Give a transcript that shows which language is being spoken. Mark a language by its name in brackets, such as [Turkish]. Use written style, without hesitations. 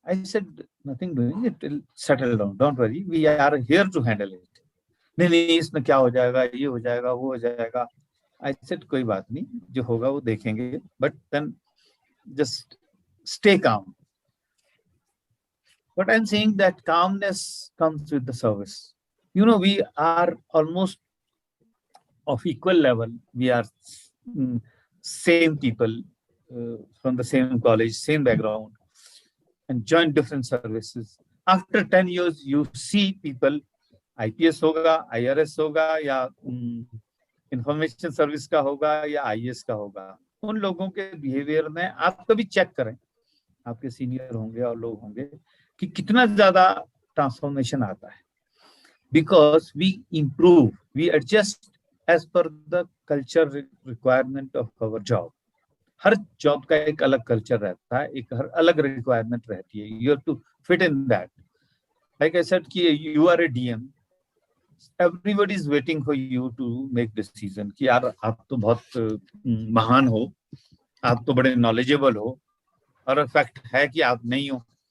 [English] I said, nothing doing, it will settle down, don't worry, we are here to handle it. [Hindi] नहीं इसमें क्या हो जाएगा, ये हो जाएगा, वो हो जाएगा। [English] I said [Hindi] कोई बात नहीं, जो होगा वो देखेंगे, [English] but then just stay calm. But I'm saying that calmness comes with the service. You know, we are almost of equal level. We are same people from the same college, same background, and join different services. After 10 years, you see people, [Hindi] IPS होगा, IRS होगा, या information service का होगा, या IAS का होगा। उन लोगों के बिहेवियर में आप कभी चेक करें, आपके सीनियर होंगे और लोग होंगे, कि कितना ज्यादा ट्रांसफॉर्मेशन आता है। [English] Because we improve, we adjust as per the culture requirement of our job. [Hindi] हर job का एक अलग कल्चर रहता है, एक हर अलग रिक्वायरमेंट रहती है। [English] You have to fit in that. Like I said [Hindi] कि [English] you are a DM, everybody is waiting for you to make decision [Hindi] कि यार आप तो बहुत महान हो, आप तो बड़े नॉलेजेबल हो, और फैक्ट है कि आप नहीं हो।